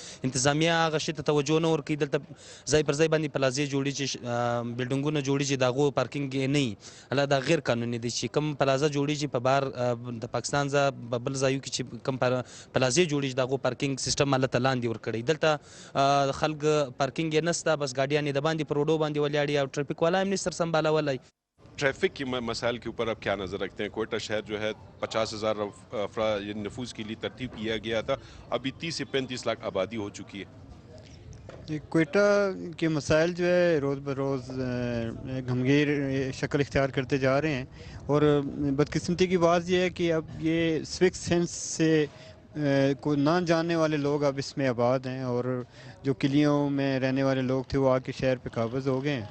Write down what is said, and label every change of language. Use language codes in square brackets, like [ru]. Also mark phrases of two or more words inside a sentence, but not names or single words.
[ps] انتظامیه هغه شي ته توجه نه ورکوي. دلته ځای پر ځای باندې پلازې جوړېږي، بلډنګونه جوړېږي، د هغو پارکینګ نه وي. هله دا غیر قانوني دی چې کوم پلازه جوړېږي په بار د پاکستان ځای بل ځایو کې چې کوم پلازې جوړېږي د هغو [en] parking system [ps] هلته لاندې ورکړی. دلته خلک پارکینګ یې نشته، بس ګاډیانې د باندې پر روډو باندې ولاړې او ټریفک والا هم نشي سنبھالولی. [ur] ٹریفک کے مسائل کے اوپر آپ کیا نظر رکھتے ہیں؟ کوئٹہ شہر جو ہے 50,000 نفوس کے لیے ترتیب کیا گیا تھا، ابھی 30 سے 35 لاکھ آبادی ہو چکی ہے. کوئٹہ کے مسائل جو ہے روز بروز گھمگیر شکل اختیار کرتے جا رہے ہیں، اور بدقسمتی کی بات یہ ہے کہ اب یہ [en] civic sense [ur] سے کو نہ جاننے والے لوگ اب اس میں آباد ہیں، اور جو قلیوں میں رہنے والے لوگ تھے وہ آ کے شہر پہ قابض ہو گئے ہیں.